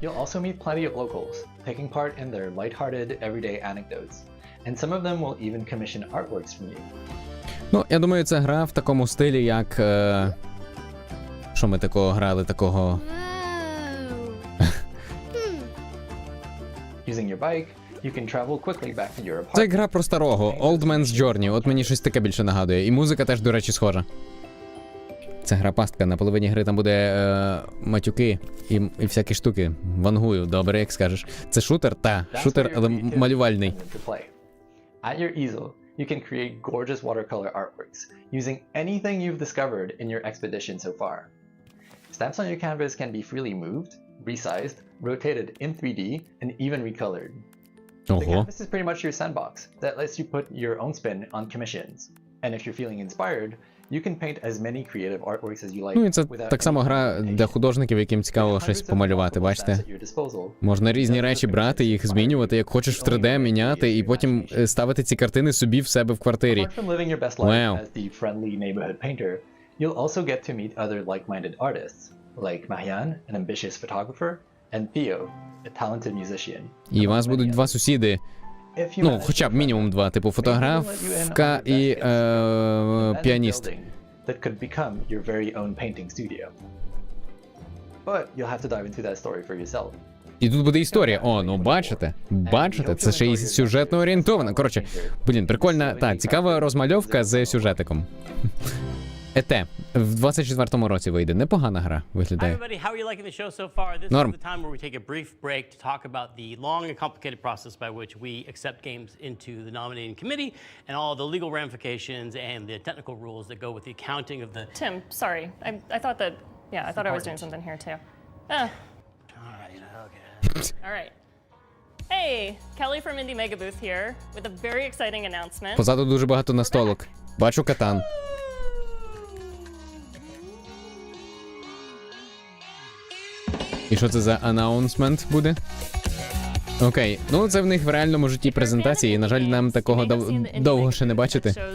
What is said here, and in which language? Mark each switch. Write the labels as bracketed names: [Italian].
[English] You'll also meet plenty of locals, taking part in their lighthearted, everyday anecdotes, and some of them will even commission artworks from you. [Ukrainian] Ну, я думаю, це гра в такому стилі, як... Що ми такого грали, такого... [English] Using your bike, you can travel quickly back to your apartment. [Ukrainian] Це гра про старого, Old Man's Journey, от мені щось таке більше нагадує. І музика теж, до речі, схожа. Це гра пастка, на половині гри там буде матюки і всякі штуки. Вангую, добре, як скажеш. Це шутер? Та, шутер, але малювальний. [English] At your easel, you can create gorgeous watercolor artworks using anything you've discovered in your expedition so far. Stamps on your canvas can be freely moved, resized, rotated in 3D, and even recolored. The canvas is pretty much your sandbox that lets you put your own spin on commissions. And if you're feeling inspired, you can paint as many creative artworks as you like. [Ukrainian] Ну і це так само гра для художників, яким цікаво щось помалювати, бачите? Можна різні речі брати, їх змінювати, як хочеш в 3D, міняти, і потім ставити ці картини собі в себе в квартирі. Вау. [English] You'll also get to meet other like-minded artists, like Marianne, an ambitious photographer, and Theo, a talented musician. [Ukrainian] І у вас будуть два сусіди, ну, хоча б мінімум два, типу фотографка і піаніст. [English] That could become your very own painting studio. But you'll have to dive into that story for yourself. [Ukrainian] І тут буде історія. О, ну бачите, це ще й сюжетно орієнтовано. Коротше, блін, прикольна, та, цікава розмальовка з сюжетиком. Ете, в 24-му році вийде. Непогана гра виглядає. Норм. [English] Tim, sorry. I thought that, yeah, I thought I was doing something here too. All right. Hey, Kelly from Indie Mega Booth here with a very exciting announcement. [Ukrainian] Позаду дуже багато настолок. Бачу катан. І що це за анонсмент буде? Окей, ну це в них в реальному житті презентації, і, на жаль, нам такого довго ще не бачити.